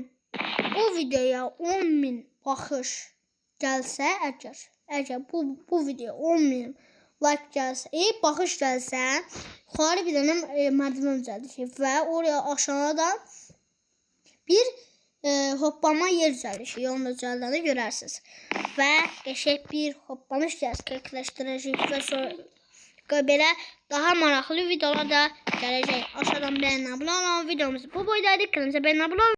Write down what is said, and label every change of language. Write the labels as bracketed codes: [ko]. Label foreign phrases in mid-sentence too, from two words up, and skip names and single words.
[az] Bu videoya 10.000 baxış gəlsə, əgər bu videoya 10.000 like gəlsə, baxış gəlsə, yuxarı bir dənə mərdiven düzəldəcək və oraya aşağıda bir hoppama yer düzəldəcək. Onu düzəldəndə görərsiniz. Və qəşəng bir hoppanış gerçəkləşdirəcək və sonra belə daha maraqlı videolar da gələcək. [tr] Aşağıdan beğenin, abone olun. [az] Videomuz bu boydaydı. [tr] Kanalımıza beğenin, abone olun.